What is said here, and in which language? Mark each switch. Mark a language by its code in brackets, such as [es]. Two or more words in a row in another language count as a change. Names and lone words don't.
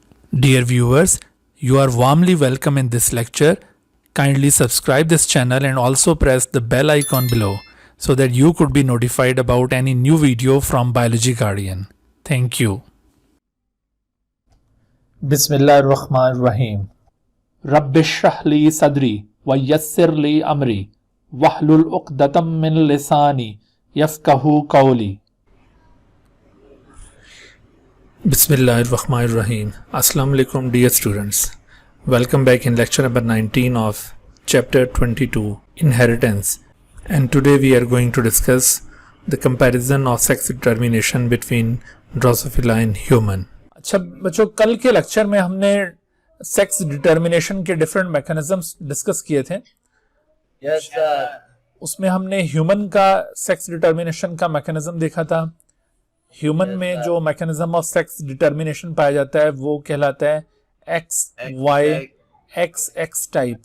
[en] Dear viewers, you are warmly welcome in this lecture. Kindly subscribe this channel and also press the bell icon below so that you could be notified about any new video from Biology Guardian. Thank you. [ar] بسم الله الرحمن الرحيم رب اشرح لي صدري ويسر لي أمري واحلل عقدة من لساني يفقهوا قولي. Bismillahirrahmanirrahim. السلام عليكم [en] dear students. Welcome back in lecture number 19 of chapter 22 Inheritance, and today we are going to discuss the comparison of sex determination between Drosophila and human. [ur] اچھا بچوں، کل کے لیکچر میں ہم نے [en] sex determination [ur] کے [en] different mechanisms discuss [ur] کیے تھے. [en] yes sir. [ur] اس میں ہم نے ہیومن کا [en] sex determination [ur] کا میکانزم دیکھا تھا. ہیومن میں جو [en] mechanism of sex determination [ur] پایا جاتا ہے وہ کہلاتا ہے [en] XY XX type.